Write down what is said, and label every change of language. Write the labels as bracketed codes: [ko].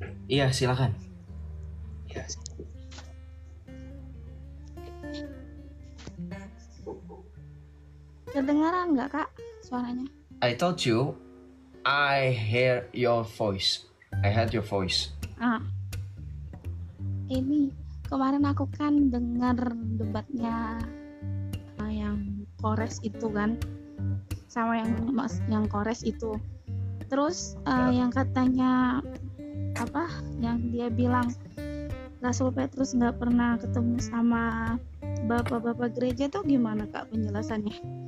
[id] Iya, silakan. Kedengaran nggak kak suaranya? [en] I told you, I hear your voice. I heard your voice. [id] Ini kemarin aku kan dengar debatnya yang Kores itu kan, sama yang Kores itu. Terus yang katanya apa? Yang dia bilang Rasul Petrus nggak pernah ketemu sama bapak-bapak gereja tuh gimana kak penjelasannya?